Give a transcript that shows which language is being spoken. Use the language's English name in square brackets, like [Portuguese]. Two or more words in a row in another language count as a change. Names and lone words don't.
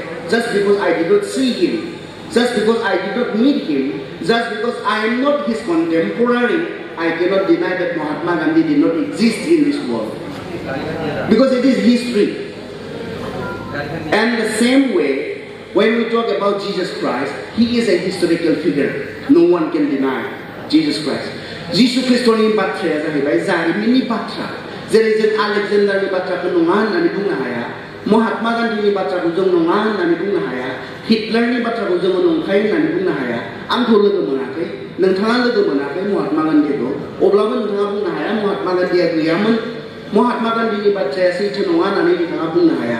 [English] Just because I did not see him, just because I did not meet him, just because I am not his contemporary, I cannot deny that Mahatma Gandhi did not exist in this world. Because it is history. And the same way, when we talk about Jesus Christ, he is a historical figure. No one can deny Jesus Christ. [Bodo] Jesus Christoni bathra जाहैबाय जारिमिननि बाथ्रा. जेरै जों आलेक्जेन्डारनि बाथ्राखौ नङा होननानै बुंनो हाया, महात्मा गान्धीनि बाथ्राखौ जों नङा होननानै बुंनो हाया, हिटलारनि बाथ्राखौ जों नंखाय होननानै बुंनो हाया. आंखौ लोगो मोनाखै, नोंथाङा लोगो मोनाखै महात्मा गान्धीखौ, अब्लाबो नोंथाङा बुंनो हाया महात्मा गान्धीया गैयामोन, महात्मा गान्धीनि बाथ्राया सैथो नङा होननानै नोंथाङा बुंनो हाया.